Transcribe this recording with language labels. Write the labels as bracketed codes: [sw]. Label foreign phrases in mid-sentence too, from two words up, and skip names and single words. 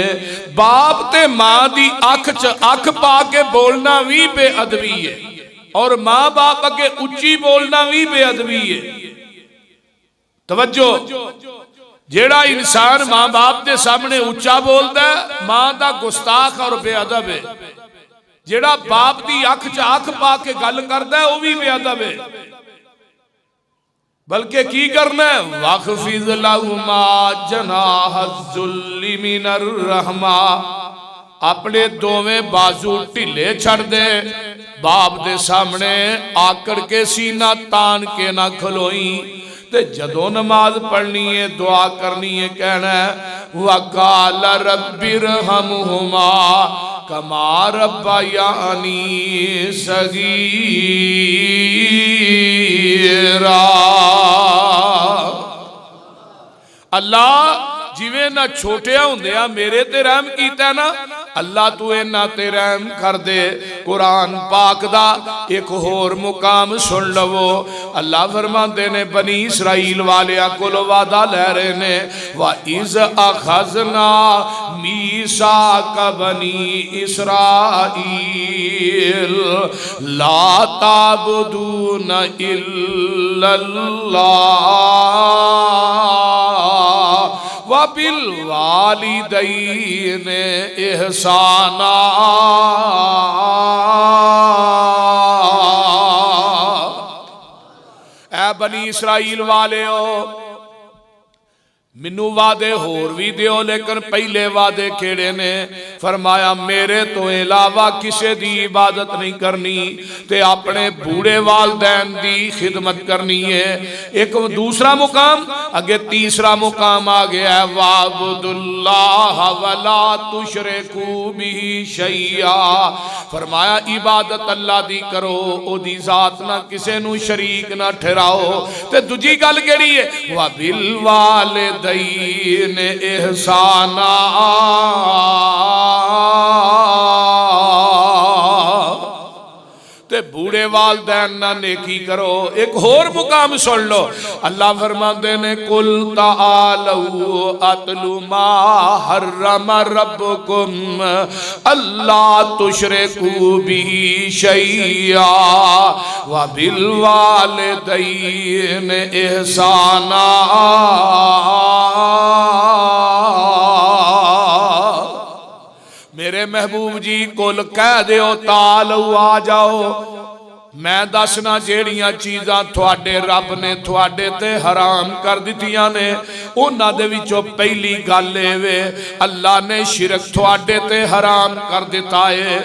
[pa] باپ تے ماں دی اکھ چ اکھ پا کے بولنا بھی بےادبی ہے، اور ماں باپ اگے اچی بولنا بھی بےادبی ہے. توجہ، جیہڑا انسان ماں باپ کے سامنے اچا بولتا ہے، ماں دا گستاخ اور بےادب ہے. جیہڑا باپ کی اکھ چ اکھ پا کے گل کرتا ہے، وہ بھی بےادب ہے. بلکہ کی کرنا ہے, [ar] واخفض لهما جناح الذل من الرحمة, [pa] اپنے دوویں بازو ڈھلے چھڈ دے، باپ دے سامنے آکڑ کے سینہ تان کے نہ کھلوئی. تے جدوں نماز پڑھنی ہے، دعا کرنی ہے، کہنا ہے [ar] وقل رب ارحمهما كما ربياني صغيرا. [pa] اللہ جویں نہ چھوٹیاں ہندیاں میرے تے رحم کیتا نا، اللہ تو انہاں تے رحم کر دے. قرآن پاک دا اک ہور مقام سن لوو. اللہ فرماتے نے بنی اسرائیل والیاں کولوں وعدہ لے رہے نے, [ar] وإذ أخذنا ميثاق بني إسرائيل لا تعبدون إلا الله وبالوالدين إحسانا. [pa] اے بنی اسرائیل والے ہو، مینوں وعدے ہور بھی دیو، لیکن پہلے وعدے کیہڑے نے? فرمایا میرے تو علاوہ کسی کی عبادت نہیں کرنی، تے اپنے بوڑھے والدین کی خدمت کرنی ہے. اک دوسرا مقام، اگے تیسرا مقام آ گیا ہے, [ar] واعبدوا الله ولا تشركوا به شيئا. [pa] فرمایا عبادت اللہ دی کرو، اودی ذات نا کسے نوں شریک نہ ٹھہراؤ. تے دوجی گل کیہڑی ہے, [ar] وبالوالدين إحسانا, [pa] تے بوڑھے والدین نا نیکی کرو. اک ہور مقام سن لو، اللہ فرماتے نے [ar] قل تعالوا أتل ما حرم ربكم ألا تشركوا به شيئا وبالوالدين إحسانا. [pa] میرے محبوب جی قل کہہ دیو تعالو آ جاؤ، میں دسنا جیہڑیاں چیزاں تھوڑے رب نے تھوڑے تے حرام کر دتیاں نے، انہاں دے وچوں پہلی گل وے اللہ نے شرک تھوڑے تے حرام کر دتا ہے.